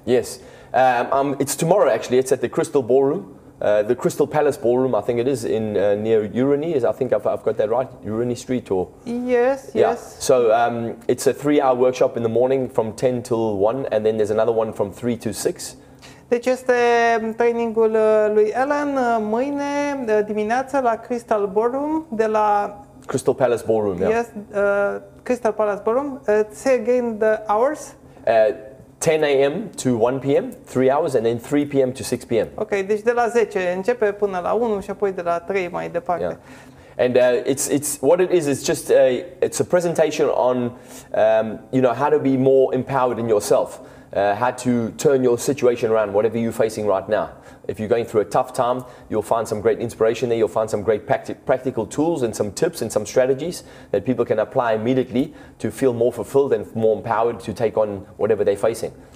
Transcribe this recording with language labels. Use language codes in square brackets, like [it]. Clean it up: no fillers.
[en] Yes, it's tomorrow actually. It's at the Crystal Ballroom, the Crystal Palace Ballroom. I think it is in near Urani. I think I've got that right, Urani Street or. Yes. Yeah. So it's a 3-hour workshop in the morning from 10 till 1, and then there's another one from 3 to 6. [ro] Deci este trainingul lui Allan mâine dimineață la Crystal Ballroom de la [en] Crystal Palace Ballroom. Yeah. Yes, Crystal Palace Ballroom. Say again the hours. 10 a.m. to 1 p.m., 3 hours, and then 3 p.m. to 6 p.m. [ro] Ok, deci de la 10 începe până la 1 și apoi de la 3 mai departe. [en] Yeah. And it's what it is. It's just it's a presentation on how to be more empowered in yourself. How to turn your situation around, whatever you're facing right now. If you're going through a tough time, you'll find some great inspiration there. You'll find some great practical tools and some tips and some strategies that people can apply immediately to feel more fulfilled and more empowered to take on whatever they're facing.